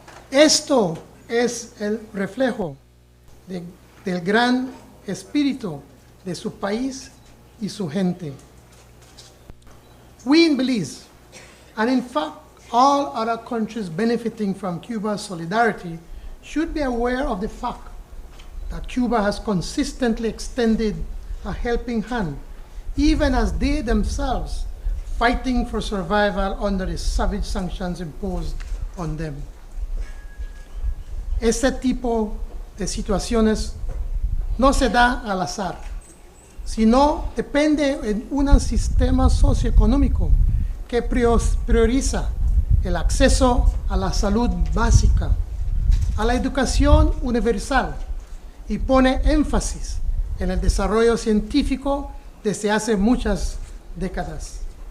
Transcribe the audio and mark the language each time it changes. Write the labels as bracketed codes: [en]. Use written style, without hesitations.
[es] Esto es el reflejo del gran espíritu de su país y su gente. [en] We in Belize, and in fact all other countries benefiting from Cuba's solidarity, should be aware of the fact that Cuba has consistently extended a helping hand, even as they themselves fighting for survival under the savage sanctions imposed on them. [es] Este tipo de situaciones no se da al azar, sino depende de un sistema socioeconómico que prioriza el acceso a la salud básica, a la educación universal y pone énfasis en el desarrollo científico desde hace muchas décadas.